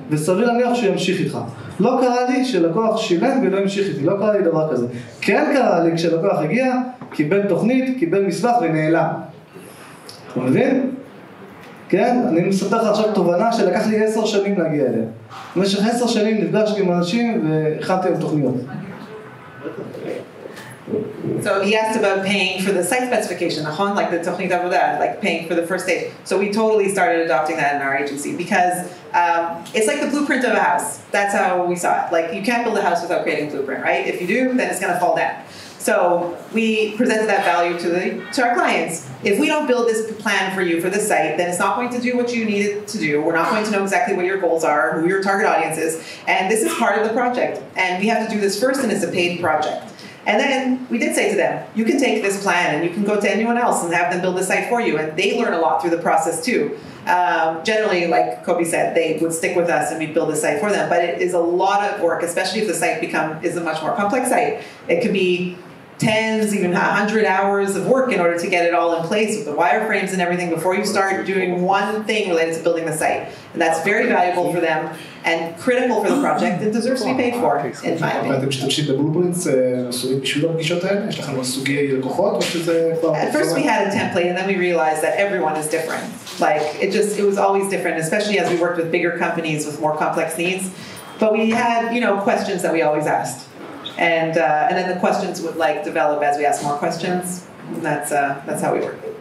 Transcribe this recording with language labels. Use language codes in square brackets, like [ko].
[he] וסביר להניח שהוא ימשיך איתך. לא קרה לי שלקוח שילם ולא ימשיך איתי, לא קרה לי דבר כזה. כן קרה לי כשלקוח הגיע, קיבל תוכנית, קיבל מסמך ונעלם. אתה מבין? כן? אני מספר לך עכשיו תובנה שלקח לי 10 שנים להגיע אליה. במשך 10 שנים נפגשתי עם אנשים והכנתי להם תוכניות. [en] So he asked about paying for the site specification, like the [he] תוכנית עבודה, [en] like paying for the first stage. So we totally started adopting that in our agency because it's like the blueprint of a house. That's how we saw it. Like you can't build a house without creating a blueprint, right? If you do, then it's going to fall down. So we presented that value to our clients. If we don't build this plan for you for this site, then it's not going to do what you need it to do. We're not going to know exactly what your goals are, who your target audience is, and this is part of the project. And we have to do this first, and it's a paid project. And then we did say to them, you can take this plan and you can go to anyone else and have them build a site for you. And they learn a lot through the process too. Generally, like Kobe said, they would stick with us and we'd build a site for them. But it is a lot of work, especially if the site is a much more complex site. It could be tens, even 100 hours of work in order to get it all in place with the wireframes and everything before you start doing one thing related to building the site. And that's very valuable for them and critical for the project and deserves to be paid for, in my opinion. [he] ואתם משתמשים בבלופרינטס בשביל הפגישות האלה? יש לכם סוגי לקוחות או שזה כבר... [en] At first we had a template and then we realized that everyone is different. Like it was always different, especially as we worked with bigger companies with more complex needs. But we had, questions that we always asked. And then the questions would develop as we ask more questions. And that's how we work.